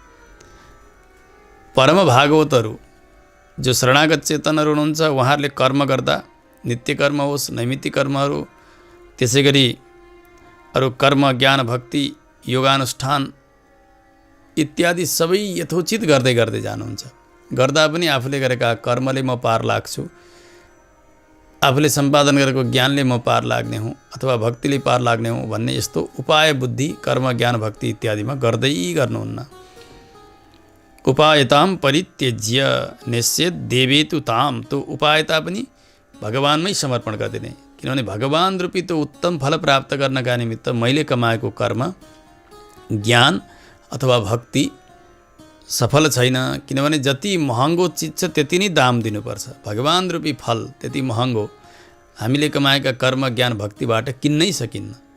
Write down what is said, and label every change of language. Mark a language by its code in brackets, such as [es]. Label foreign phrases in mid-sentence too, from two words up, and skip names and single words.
[ne] परम भागवतहरू जो शरणागत चेतनहरू हुनुहुन्छ, उहाँहरूले कर्म गर्दा नित्य कर्म होस्, नैमित्तिक कर्महरू, त्यसै गरी अरू कर्म, ज्ञान, भक्ति, योगानुष्ठान इत्यादि सबै यथोचित गर्दै गर्दै जानुहुन्छ। गर्दा पनि आफूले गरेका कर्मले म पार लाग्छु, आफूले सम्पादन गरेको ज्ञानले म पार लाग्ने हुँ अथवा भक्तिले पार लाग्ने हुँ भन्ने यस्तो उपाय बुद्धि कर्म, ज्ञान, भक्ति इत्यादिमा गर्दै गर्नुहुन्न। [sa] उपायताम परित्यज्य निश्चेत देवेतु ताम, [ne] त्यो उपायता पनि भगवान्मै समर्पण गरिदिने। किनभने भगवान् रूपी त्यो उत्तम फल प्राप्त गर्नका निमित्त मैले कमाएको कर्म, ज्ञान अथवा भक्ति सफल छैन। किनभने जति महँगो चिज छ त्यति नै दाम दिनुपर्छ। भगवान् रूपी फल त्यति महँगो हामीले कमाएका कर्म, ज्ञान, भक्तिबाट किन्नै सकिन्न।